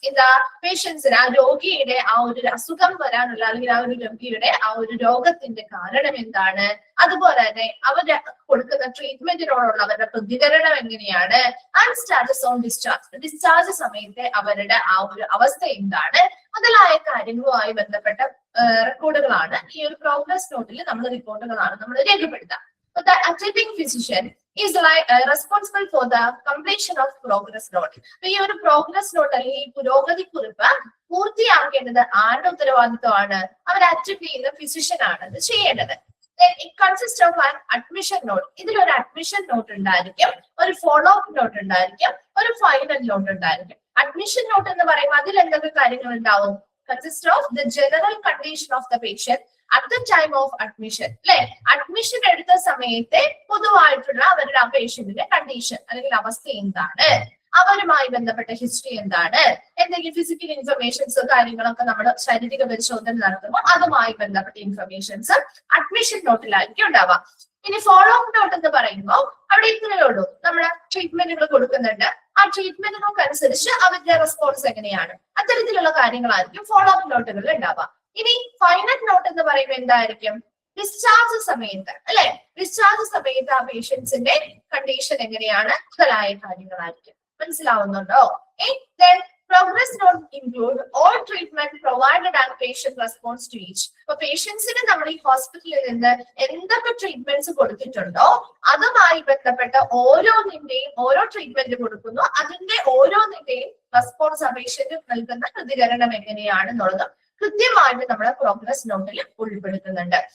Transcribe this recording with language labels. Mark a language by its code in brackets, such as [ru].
[ml] എന്താ പേഷ്യൻസിന്, ആ രോഗിയുടെ ആ ഒരു അസുഖം വരാനുള്ള അല്ലെങ്കിൽ ആ ഒരു രോഗിയുടെ ആ ഒരു രോഗത്തിന്റെ കാരണം എന്താണ്, അതുപോലെ തന്നെ അവര് കൊടുക്കുന്ന ട്രീറ്റ്മെന്റിനോടുള്ള അവരുടെ പ്രതികരണം എങ്ങനെയാണ്, [en] and status on discharge, [ml] discharge സമയത്തെ അവരുടെ ആ ഒരു അവസ്ഥ എന്താണ്, മുതലായ കാര്യങ്ങളുമായി ബന്ധപ്പെട്ട റെക്കോർഡുകളാണ് ഈ ഒരു പ്രോഗ്രസ് നോട്ടിൽ നമ്മൾ റിപ്പോർട്ടുകളാണ് നമ്മൾ രേഖപ്പെടുത്തുക. [en] The attending physician is responsible for the completion of progress note. [ml] ഈ ഒരു പ്രോഗ്രസ് നോട്ട് അല്ലെങ്കിൽ ഈ പുരോഗതി കുറിപ്പ് പൂർത്തിയാക്കേണ്ടത് ആരുടെ ഉത്തരവാദിത്വമാണ്? അവർ അറ്റൻഡ് ചെയ്യുന്ന ഫിസിഷ്യൻ ആണ് ഇത് ചെയ്യേണ്ടത്. [en] It consists of an admission note. [ml] ഇതിലൊരു അഡ്മിഷൻ നോട്ട് ഉണ്ടായിരിക്കും, ഒരു ഫോളോ അപ്പ് നോട്ട് ഉണ്ടായിരിക്കും, ഒരു ഫൈനൽ നോട്ട് ഉണ്ടായിരിക്കും. അഡ്മിഷൻ നോട്ട് എന്ന് പറയുമ്പോൾ അതിൽ എന്തൊക്കെ കാര്യങ്ങൾ ഉണ്ടാവും? [en] Consist of the general condition of the patient at the time of admission. [ml] അല്ലെ, അഡ്മിഷൻ എടുത്ത സമയത്തെ പൊതുവായിട്ടുള്ള അവരുടെ ആ പേഷ്യന്റിന്റെ കണ്ടീഷൻ അല്ലെങ്കിൽ അവസ്ഥ എന്താണ്, അവരുമായി ബന്ധപ്പെട്ട ഹിസ്റ്ററി എന്താണ്, എന്തെങ്കിലും ഫിസിക്കൽ ഇൻഫർമേഷൻസ് കാര്യങ്ങളൊക്കെ നമ്മൾ ശാരീരിക പരിശോധന നടത്തുമ്പോൾ അതുമായി ബന്ധപ്പെട്ട ഇൻഫർമേഷൻസ് അഡ്മിഷൻ നോട്ടിലായിരിക്കും ഉണ്ടാവാം. ഇനി ഫോളോ അപ്പ് നോട്ട് എന്ന് പറയുമ്പോൾ അവിടെ ഇത്രയേ ഉള്ളൂ, നമ്മള് ട്രീറ്റ്മെന്റുകൾ കൊടുക്കുന്നുണ്ട്, ആ ട്രീറ്റ്മെന്റുകൾക്ക് അനുസരിച്ച് അവരുടെ റെസ്പോൺസ് എങ്ങനെയാണ്, അത്തരത്തിലുള്ള കാര്യങ്ങളായിരിക്കും ഫോളോ അപ്പ് നോട്ടുകളിൽ ഉണ്ടാവാം. ഇനി ഫൈനൽ നോട്ട് എന്ന് പറയുമ്പോൾ എന്തായിരിക്കും? ഡിസ്ചാർജ് സമയത്ത് അല്ലെ, ഡിസ്ചാർജ് സമയത്ത് ആ പേഷ്യൻസിന്റെ കണ്ടീഷൻ എങ്ങനെയാണ്, മുതലായ കാര്യങ്ങളായിരിക്കും. മനസ്സിലാവുന്നുണ്ടോ? [en] Progress note include all treatment provided and patient response to each. [ml] അപ്പൊ പേഷ്യൻസിന് നമ്മൾ ഈ ഹോസ്പിറ്റലിൽ നിന്ന് എന്തൊക്കെ ട്രീറ്റ്മെന്റ്സ് കൊടുത്തിട്ടുണ്ടോ അതുമായി ബന്ധപ്പെട്ട ഓരോന്നിന്റെയും ഓരോ ട്രീറ്റ്മെന്റ് കൊടുക്കുന്നു, അതിന്റെ ഓരോന്നിന്റെയും റെസ്പോൺസ് ആ പേഷ്യന്റ് നൽകുന്ന പ്രതികരണം എങ്ങനെയാണെന്നുള്ളത് കൃത്യമായിട്ട് നമ്മുടെ പ്രോഗ്രസ് നോട്ടിൽ ഉൾപ്പെടുത്തുന്നുണ്ട്.